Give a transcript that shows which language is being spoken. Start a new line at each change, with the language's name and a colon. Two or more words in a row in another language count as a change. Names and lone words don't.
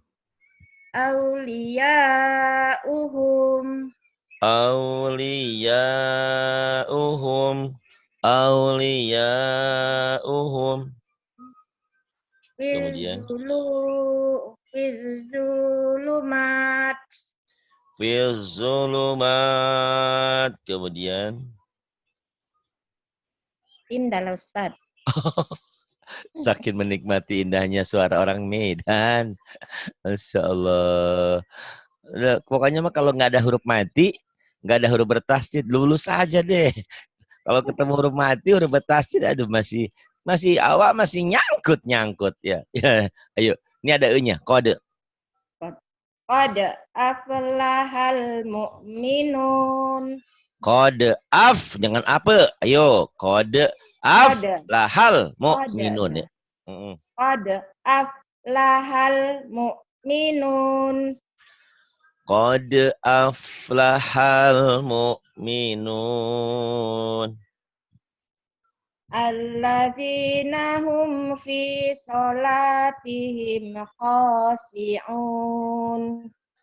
Indonesian: Awliya'uhum. auliyauhum. Auliyauhum. Kemudian Fizzulumat. fizulumat. Kemudian Indah Ustaz. saking menikmati indahnya suara orang Medan. Masya Allah. Udah, pokoknya mah kalau nggak ada huruf mati, nggak ada huruf bertasydid, lulus saja deh. Kalau ketemu huruf mati, huruf bertasydid, aduh masih awak masih nyangkut ya. Ya, ayo, ini ada e-nya, kode.
Arabic: قد أفلح المؤمنون.
Indonesian: Kode af, jangan apa. Ayo, kode af Qad lahal qad mu'minun ya. Mm-mm.
Arabic: قد أفلح المؤمنون. Kode أفلح المؤمنون. الذين هم في صلاتهم خاشعون.